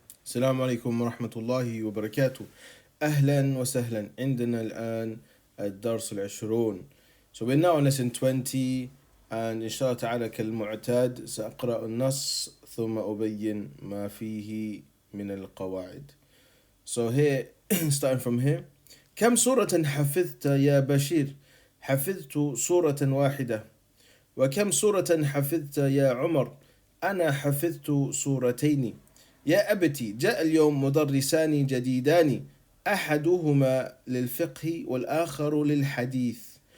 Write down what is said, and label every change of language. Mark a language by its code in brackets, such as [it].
[ar] السلام عليكم ورحمة الله وبركاته. أهلا وسهلا. عندنا الآن الدرس العشرون. [en] So we're now on lesson 20 and [ar] إن شاء الله تعالى كالمعتاد سأقرأ النص ثم أبين ما فيه من القواعد. [en] So here, starting from here. [ar] كم سورة حفظت يا بشير؟ حفظت سورة واحدة. وكم سورة حفظت يا عمر؟ أنا حفظت سورتين. يا أبتي جاء اليوم مدرسان جديدان، أحدهما للفقه والآخر للحديث.